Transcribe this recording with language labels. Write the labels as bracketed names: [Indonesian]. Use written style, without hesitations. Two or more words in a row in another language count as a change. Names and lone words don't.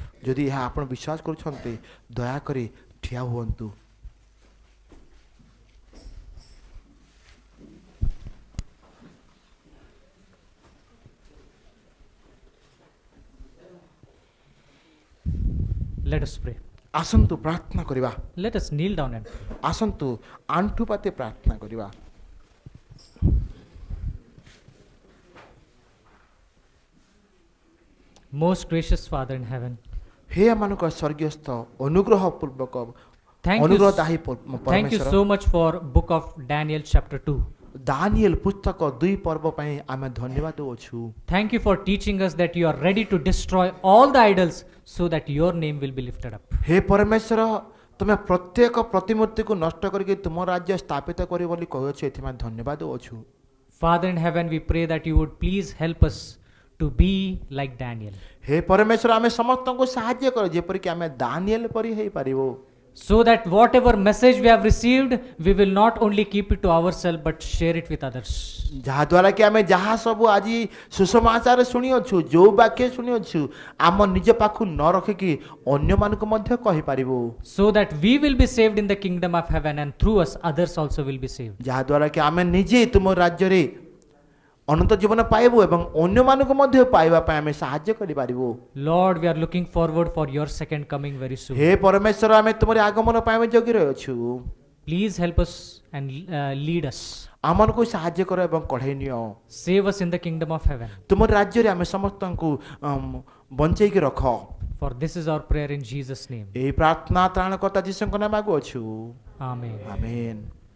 [Odia] ଯଦି ଏହା ଆପଣ ବିଶ୍ୱାସ କରୁଛନ୍ତି ଦୟାକରି ଠିଆ ହୁଅନ୍ତୁ। [English] Let us pray. [Odia] ଆସନ୍ତୁ ପ୍ରାର୍ଥନା କରିବା। [English] Let us kneel down and pray. [Odia] ଆସନ୍ତୁ ଆଣ୍ଠୁପାତି ପ୍ରାର୍ଥନା କରିବା। [English] Most gracious Father in heaven, [Odia] ହେ ଆମମାନଙ୍କ ସ୍ୱର୍ଗୀୟସ୍ଥ ଅନୁଗ୍ରହ ପୂର୍ବକ [English] thank you, [Odia] ଅନୁଗ୍ରହଦାୟୀ [English] thank you [Odia] ପରମେଶ୍ୱର [English] so much for book of Daniel chapter 2. [Odia] ଦାନିଏଲ ପୁସ୍ତକ 2 ପର୍ବ ପାଇଁ ଆମେ ଧନ୍ୟବାଦ ଦେଉଛୁ। [English] Thank you for teaching us that you are ready to destroy all the idols so that your name will be lifted up. [Odia] ହେ ପରମେଶ୍ୱର ତୁମେ ପ୍ରତ୍ୟେକ ପ୍ରତିମୂର୍ତ୍ତିକୁ ନଷ୍ଟ କରିକି ତୁମ ରାଜ୍ୟ ସ୍ଥାପିତ କରିବ ବୋଲି କହୁଅଛୁ ଏଥିପାଇଁ ଧନ୍ୟବାଦ ଦେଉଛୁ। [English] Father in heaven, we pray that you would please help us to be like Daniel. [Odia] ହେ ପରମେଶ୍ୱର ଆମେ ସମସ୍ତଙ୍କୁ ସାହାଯ୍ୟ କର ଯେପରିକି ଆମେ ଦାନିଏଲ ପରି ହେଇପାରିବୁ। [English] So that whatever message we have received, we will not only keep it to ourselves but share it with others. [Odia] ଯାହାଦ୍ୱାରା କି ଆମେ ଯାହା ସବୁ ଆଜି ସୁସମାଚାର ଶୁଣିଅଛୁ ଯେଉଁ ବାକ୍ୟ ଶୁଣିଅଛୁ ଆମ ନିଜ ପାଖକୁ ନ ରଖିକି ଅନ୍ୟମାନଙ୍କୁ ମଧ୍ୟ କହିପାରିବୁ [English] So that we will be saved in the kingdom of heaven, and through us others also will be saved. [Odia] ଯାହାଦ୍ୱାରା କି ଆମେ ନିଜେ ତୁମ ରାଜ୍ୟରେ ଅନନ୍ତ ଜୀବନ ପାଇବୁ ଏବଂ ଅନ୍ୟମାନଙ୍କୁ ମଧ୍ୟ ପାଇବା ପାଇଁ ଆମେ ସାହାଯ୍ୟ କରିପାରିବୁ [English] Lord, we are looking forward for your second coming very soon. [Odia] ହେ ପରମେଶ୍ୱର ଆମେ ତୁମର ଆଗମନ ପାଇଁ ଆମେ ଜଗି ରହିଅଛୁ [English] Please help us and lead us. [Odia] ଆମମାନଙ୍କୁ ସାହାଯ୍ୟ କର ଏବଂ କଢ଼େଇ ନିଅ [English] Save us in the kingdom of heaven. [Odia] ତୁମ ରାଜ୍ୟରେ ଆମେ ସମସ୍ତଙ୍କୁ ବଞ୍ଚେଇକି ରଖ [English] For this is our prayer in Jesus' name. [Odia] ଏହି ପ୍ରାର୍ଥନା ତ୍ରାଣକର୍ତ୍ତା ଯୀଶୁଙ୍କ ନାମ ମାଗୁଅଛୁ [English] Amen. [Odia] ଆମେନ୍